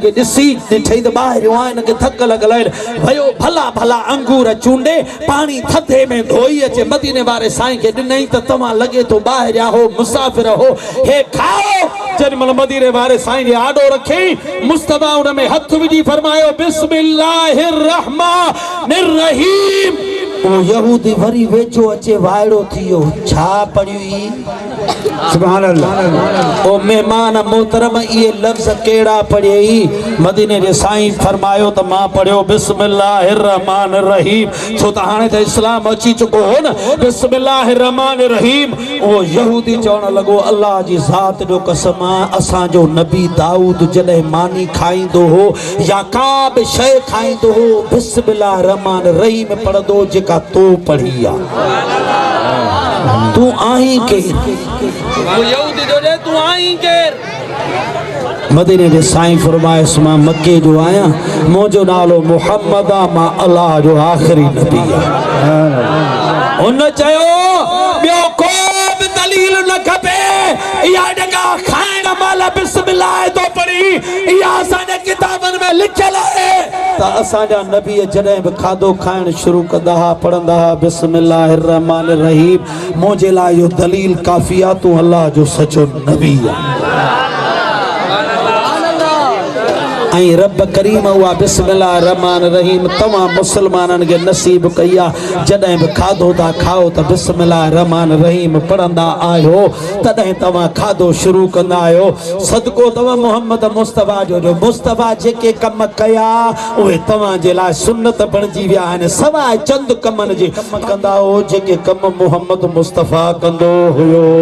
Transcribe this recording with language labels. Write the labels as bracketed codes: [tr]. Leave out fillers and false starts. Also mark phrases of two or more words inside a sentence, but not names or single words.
[sd] खे ॾिसी ॾिठई त ॿाहिरियों आहे हिनखे थक लॻल आहिनि वियो भला भला अंगूर चूंडे पाणी थधे में धोई अचे मदीने वारे साईं खे ॾिनई त तव्हां लॻे थो ॿाहिरियां हो मुसाफ़िर हो हे खाओ जॾहिं मदीने वारे साईं जे आॾो रखी मुस्तफा उन में हथ विझी फरमायो [ar] بسم الله الرحمن الرحيم [sd] ओ यहूदी वरी वेझो अचे वायड़ो थियो छा पढ़ी [ar] سبحان الله [sd] ओ मेहमान मोहतरम ये लफ्ज़ केड़ा पढ़ी मदीने जे साईं फरमायो त मां पढ़ियो [ar] بسم الله الرحمن الرحيم [sd] छो त हाणे त इस्लाम अची चुको हो न [ar] بسم الله الرحمن الرحيم [sd] ओ यहूदी चवण लगो अल्लाह जी ज़ात जो कसम असां जो नबी दाऊद जॾहिं मानी खाईंदो हो या का बि शइ खाईंदो हो [ar] بسم الله الرحمن الرحيم [sd] पढ़ंदो जेका तो पढ़ी आ तू आई के यहूदी जो जे तू आई केर मदीने जे साईं फरमायस मां मक्के जो आया मुंहिंजो नालो मुहम्मद आ मां अल्लाह जो आखिरी नबी आ उन चयो ॿियो को बि दलील न खपे इहा जॻह खाइण महिल बिस्मिल्लाह तो पढ़ी इहा असांजे किताबनि में लिखियल आहे त असांजा नबी जॾहिं बि खाधो खाइण शुरू कंदा हुआ पढ़ंदा हुआ [ar] بسم الله الرحمن الرحيم [sd] मुंहिंजे लाइ इहो दलील काफ़ी आहे तूं अल्लाह जो सचो नबी आहे ऐं रब करीम हुआ [ar] بسم الله الرحمن الرحيم [sd] तव्हां मुसलमाननि खे नसीब कई आहे जॾहिं बि खाधो था खाओ त [ar] بسم الله الرحمن الرحيم [sd] पढ़ंदा आहियो तॾहिं तव्हां खाधो शुरू कंदा आहियो सदको तव्हां मोहम्मद मुस्तफा जो मुस्तफा जेके कम कया उहे तव्हां जे लाइ सुन्नत बणिजी विया आहिनि सवाइ चंद कमनि जे कंदा हो जेके कम मोहम्मद मुस्तफा कंदो हुयो